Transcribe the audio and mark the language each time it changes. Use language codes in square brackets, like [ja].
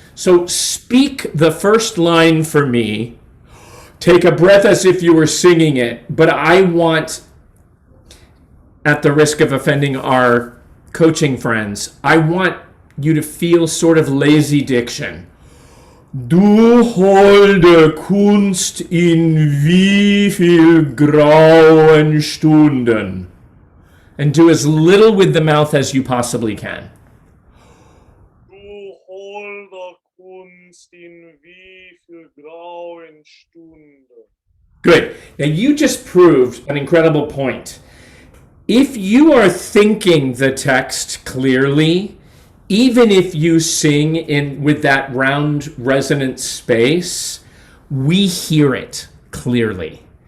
[en] So speak the first line for me. Take a breath as if you were singing it, but I want, at the risk of offending our coaching friends, I want you to feel sort of lazy diction. [de] Du holde Kunst in wie viel grauen Stunden. [en] And do as little with the mouth as you possibly can. [de] Du holde Kunst in wie viel grauen Stunden. [en] Good. Now you just proved an incredible point. If you are thinking the text clearly, even if you sing in with that round resonant space, we hear it clearly.